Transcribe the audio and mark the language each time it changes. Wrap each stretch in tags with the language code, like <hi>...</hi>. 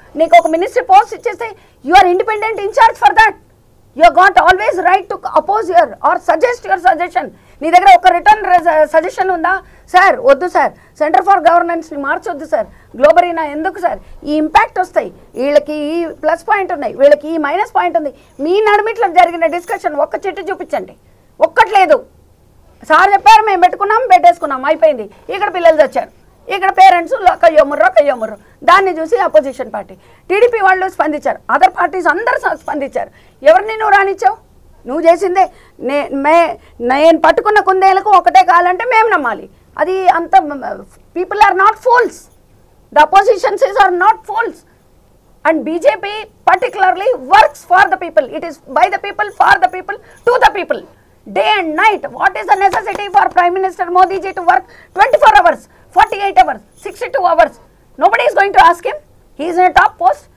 <te>Neeku oka ministry post icheste,</te> <en>you are independent in charge for that. You have got always right to oppose your or suggest your suggestion.</en> <te>నీ దగ్గర ఒక return suggestion ఉందా? Sir వద్దు sir, centre for గవర్నెన్స్ని మార్చొద్దు sir, Globarena ఎందుకు sir, ఈ impact వస్తాయి, వీళ్ళకి ఈ ప్లస్ పాయింట్ ఉన్నాయి, వీళ్ళకి ఈ మైనస్ పాయింట్ ఉంది. మీ నడుమిట్లో జరిగిన డిస్కషన్ ఒక్క చెట్టు చూపించండి, ఒక్కట్లేదు. సార్ చెప్పారు, మేము పెట్టుకున్నాం, పెట్టేసుకున్నాం, అయిపోయింది. ఇక్కడ పిల్లలు వచ్చారు, ఇక్కడ పేరెంట్స్ కయ్యోముర్రు, దాన్ని చూసి అపోజిషన్ పార్టీ టీడీపీ వాళ్ళు స్పందించారు, అదర్ పార్టీస్ అందరూ స్పందించారు. ఎవరిని నువ్వు రానిచ్చావు? నువ్వు చేసిందే. నేను పట్టుకున్న కుందేలకు ఒకటే కాలంటే మేము నమ్మాలి. అది అంత</te> <en>people are not fools,</en> <te>the oppositions are not fools.</te> <en>And BJP particularly works for the people. It is by the people, for the people, to the people, day and night. What is the necessity for Prime Minister Modi ji to work 24 hours, 48 hours, 62 hours? Nobody is going to ask him. He is in a top post.</en>